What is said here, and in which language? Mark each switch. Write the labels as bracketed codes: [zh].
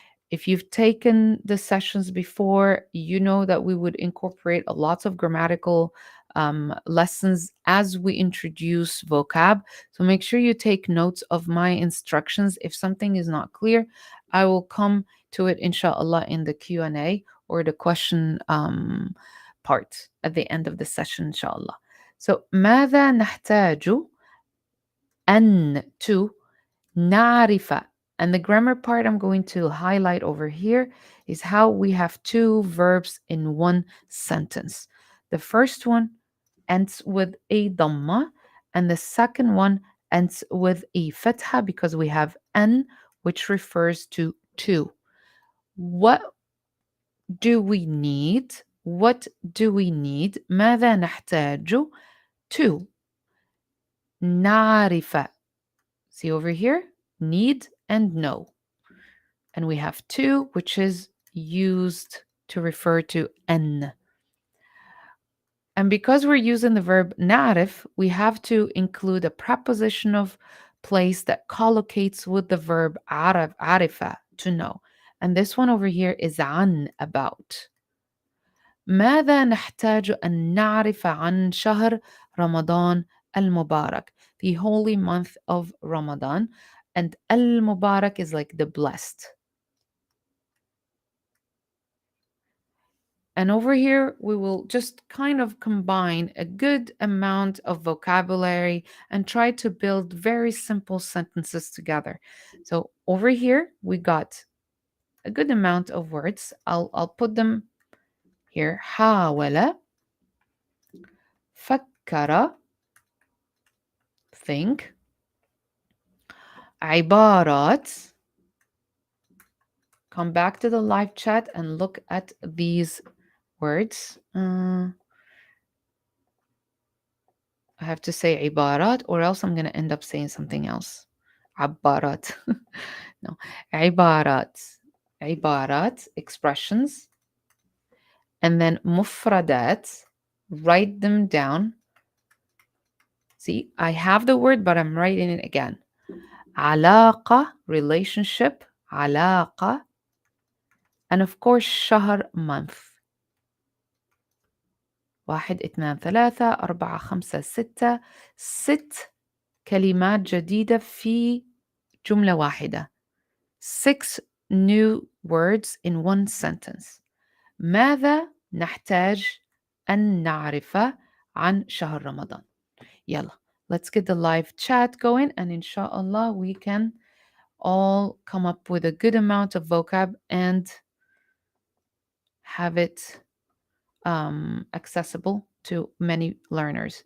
[en] If you've taken the sessions before, you know that we would incorporate lots of grammatical lessons as we introduce vocab. So make sure you take notes of my instructions. If something is not clear, I will come to it, inshallah, in the Q&A or the question part at the end of the session, inshallah. [ar] So ماذا نحتاج أن, to, نعرف. [en] And the grammar part I'm going to highlight over here is how we have 2 verbs in one sentence. The first one ends with a dhamma and the second one ends with a fatha because we have an, which refers to two. What do we need? What do we need? [ar] ماذا نحتاج to نعرف. [en] See over here, need and know. And we have to, which is used to refer to an. And because we're using the verb نعرف, we have to include a preposition of place that collocates with the verb عرف, to know. And this one over here is عن, about. [ar] ماذا نحتاج أن نعرف عن شهر رمضان المبارك, [en] the holy month of Ramadan. And al-Mubarak is like the blessed. And over here, we will just kind of combine a good amount of vocabulary and try to build very simple sentences together. So over here, we got a good amount of words. I'll put them here. [ar] حاول, فكر, think, عبارات. [en] Come back to the live chat and look at these words. I have to say عبارات or else I'm going to end up saying something else. [ar] عبارات. No. عبارات. [en] عبارات, expressions. And then مفردات, write them down. See, I have the word, but I'm writing it again. علاقة, relationship. [ar] علاقة. [en] And of course, شهر, month. [ar] 1 2 3 4 5 6 6 كلمات جديدة في جملة واحدة. [en] 6 new words in one sentence. [ar] ماذا نحتاج أن نعرف عن شهر رمضان؟ يلا, [en] let's get the live chat going, and inshallah we can all come up with a good amount of vocab and have it accessible to many learners.